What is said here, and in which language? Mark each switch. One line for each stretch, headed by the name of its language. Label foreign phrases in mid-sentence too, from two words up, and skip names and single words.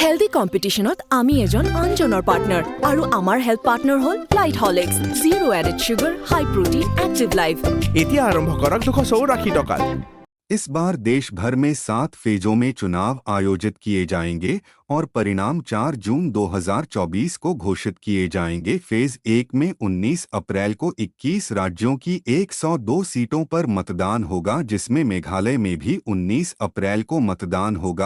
Assamese: কম্পিটিশনত আমি এজন আনজনৰ পাৰ্টনাৰ আৰু আমাৰ
English: health partner
Assamese: হ'ল লাইট হলিক্স
English: zero added sugar high protein active life
Assamese: এতিয়া আৰম্ভ কৰক 284 টকা।
Hindi: इस बार देश भर में 7 फेजों में चुनाव आयोजित किए जाएंगे और परिणाम 4 जून 2024 को घोषित किए जाएंगे। फेज 1 में 19 अप्रैल को 21 राज्यों की 102 सीटों पर मतदान होगा, जिसमें मेघालय में भी 19 अप्रैल को मतदान होगा।